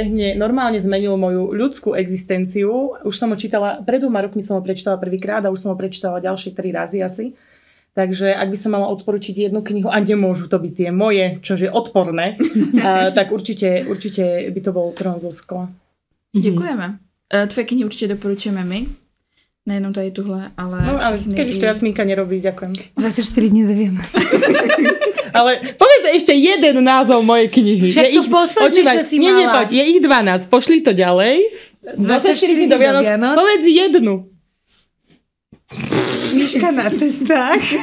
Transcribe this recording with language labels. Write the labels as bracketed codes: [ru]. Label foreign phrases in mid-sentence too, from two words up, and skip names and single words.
[sk] Mne normálne zmenil moju ľudskú existenciu. Už som ho čítala, pred 2 rokmi som ho prečítala prvýkrát a už som ho prečítala ďalšie 3 razy asi. Takže ak by som mala odporučiť jednu knihu, a nemôžu to byť tie moje, čo je odporné, tak určite by to bol Trón zo skla. [cs] Děkujeme. Tvoje knihy určitě doporučujeme my. Nejenom tady tuhle, ale všechny. [sk] Keď už to Jasmínka nerobí, ďakujem. 24 dní do Vianoc. Ale povedz ešte jeden názov mojej knihy. Však to posledný, čo si mala. Je ich 12, pošli to ďalej. 24 dní do Vianoc. Povedz jednu. Miška na cestách.